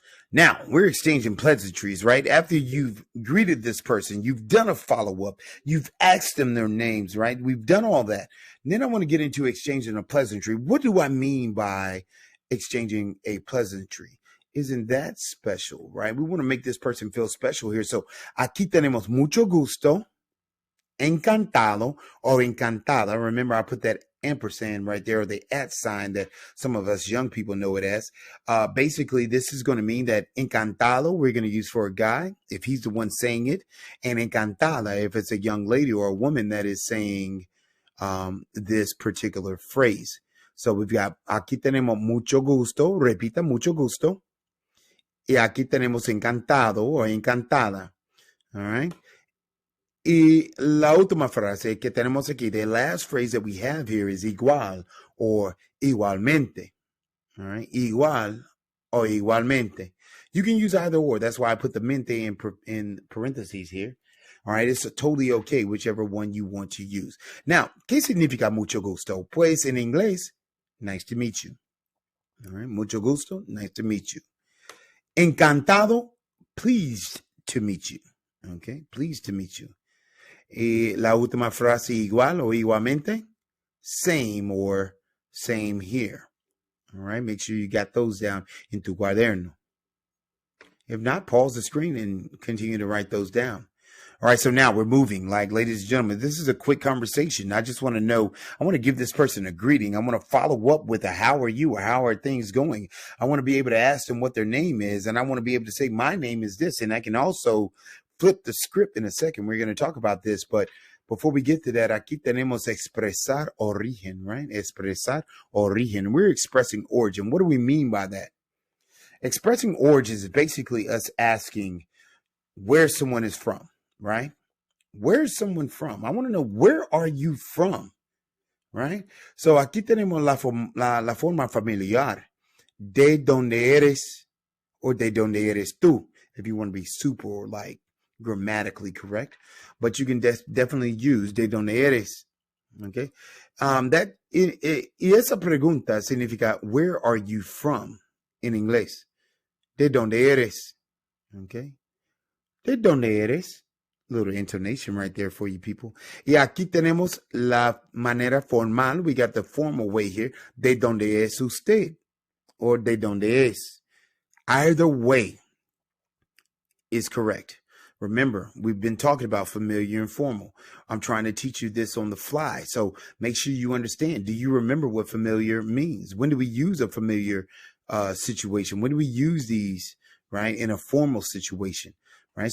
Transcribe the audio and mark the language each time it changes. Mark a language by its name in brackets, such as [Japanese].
[English] Now, we're exchanging pleasantries, right? After you've greeted this person, you've done a follow-up, you've asked them their names, right? We've done all that. And then I want to get into exchanging a pleasantry. What do I mean by exchanging a pleasantry? Isn't that special, right? We want to make this person feel special here. [Spanish] So, aquí tenemos mucho gusto, encantado, or encantada. [English] Remember, I put that ampersand right there, or the @ sign that some of us young people know it as. Basically, this is going to mean that encantado we're going to use for a guy if he's the one saying it, and encantada if it's a young lady or a woman that is saying this particular phrase. So we've got [Spanish] aquí tenemos mucho gusto, repita mucho gusto, y aquí tenemos encantado o encantada. [English] All right. [Spanish] Y la última frase que tenemos aquí, [English] the last phrase that we have here is igual or igualmente. All right, igual or igualmente. You can use either or. That's why I put the mente in parentheses here. All right, it's totally okay, whichever one you want to use. [Spanish] Now, ¿qué significa mucho gusto? Pues en inglés, [English] nice to meet you. All right, [Spanish] mucho gusto, [English] nice to meet you. Encantado, pleased to meet you. Okay, pleased to meet you. [Spanish] Y la última frase, igual o igualmente, [English] same or same here. All right, make sure you got those down in [Spanish] tu cuaderno. [English] If not, pause the screen and continue to write those down. All right, so now we're moving. Like, ladies and gentlemen, this is a quick conversation. I just want to know, I want to give this person a greeting. I want to follow up with a how are you or how are things going? I want to be able to ask them what their name is, and I want to be able to say my name is this, and I can also flip the script in a second. We're going to talk about this, but before we get to that, [Spanish] aquí tenemos expresar origen, [English] right? [Spanish] Expresar origen. [English] We're expressing origin. What do we mean by that? Expressing origin is basically us asking where someone is from, right? Where's someone from? I want to know, where are you from, right? [Spanish] So aquí tenemos la forma familiar. De donde eres, [English] or [Spanish] de donde eres tú, [English] if you want to be super like grammatically correct, but you can definitely use de donde eres. [Spanish] Okay, y esa pregunta significa [English] where are you from [Spanish] in inglés. De donde eres. Okay, de donde eres. [English] Little intonation right there for you people. [Spanish] Y aquí tenemos la manera formal. [English] We got the formal way here. [Spanish] De donde es usted, or de donde es. [English] Either way is correct. Remember, we've been talking about familiar and formal. I'm trying to teach you this on the fly. So make sure you understand. Do you remember what familiar means? When do we use a familiar situation? When do we use these, right, in a formal situation? Right?